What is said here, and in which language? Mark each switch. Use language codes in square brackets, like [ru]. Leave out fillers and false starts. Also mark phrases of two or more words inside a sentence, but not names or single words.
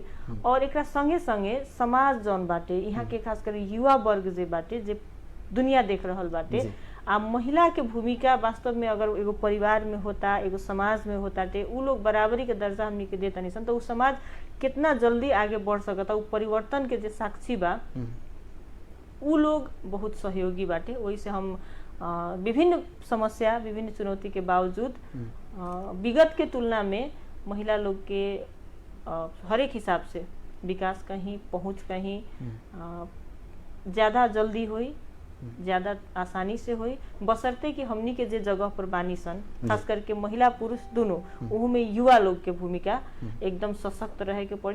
[bho] और एकरा संगे संगे समाज जौन बाटे, यहाँ के खास कर युवा वर्ग जे बाटे, जे दुनिया देख रहल बाटे, आ महिला के भूमिका वास्तव में अगर एगो परिवार में होता, एगो समाज में होताटे, उ लोग बराबरी के दर्जा हमनी के देता नहीं सन, तो उ समाज कितना जल्दी आगे बढ़ सकता। उ परिवर्तन के जे साक्षी बा, उ लोग बहुत सहयोगी बाटे। वही से हम विभिन्न समस्या, विभिन्न चुनौती के बावजूद विगत के तुलना में महिला लोग के हर एक हिसाब से विकास कहीं पहुंच कहीं ज्यादा जल्दी हुई, ज्यादा आसानी से हुई, बशर्ते कि हमनी के जे जगह पर बानी सन, खास करके महिला पुरुष दोनों, उहू में युवा लोग के भूमिका एकदम सशक्त रहे के पड़ी।